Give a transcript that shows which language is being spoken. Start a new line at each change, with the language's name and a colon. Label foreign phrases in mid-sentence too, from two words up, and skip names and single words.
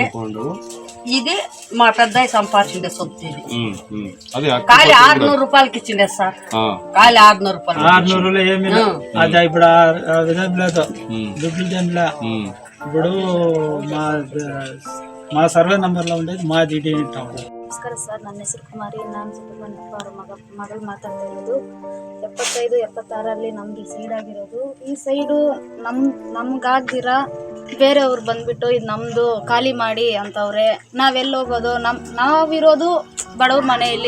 Telugu: ఇది మా పెద్ద సంపాదించిండే సొత్తు. ఇది ఖాళీ 600 రూపాయలకి ఇచ్చిండే సార్, ఖాళీ 600 రూపాయలు. 600 ఏమి అది ఇప్పుడు విధం లేదు, దుడ్లు జన్లా. ఇప్పుడు మా సర్వే నంబర్ లో ఉండేది మాది.
Kannada: ನಮಸ್ಕಾರ ಸರ್, ನನ್ನ ಹೆಸರು ಕುಮಾರಿ. ನಾನು ಸುಬ್ರಹ್ಮಣ್ಯಪ್ಪ ಅವರ ಮಗಳು ಮಾತಾಡ್ತಾ ಇರೋದು. 75-76 ನಮ್ಗೆ ಸೈಡಾಗಿರೋದು. ಈ ಸೈಡು ನಮ್ಗಾಗ್ದಿರ ಬೇರೆಯವ್ರು ಬಂದ್ಬಿಟ್ಟು ಇದು ನಮ್ಮದು ಖಾಲಿ ಮಾಡಿ ಅಂತವ್ರೆ. ನಾವೆಲ್ಲಿ ಹೋಗೋದು? ನಾವಿರೋದು ಬಡವ್ರ ಮನೆಯಲ್ಲಿ.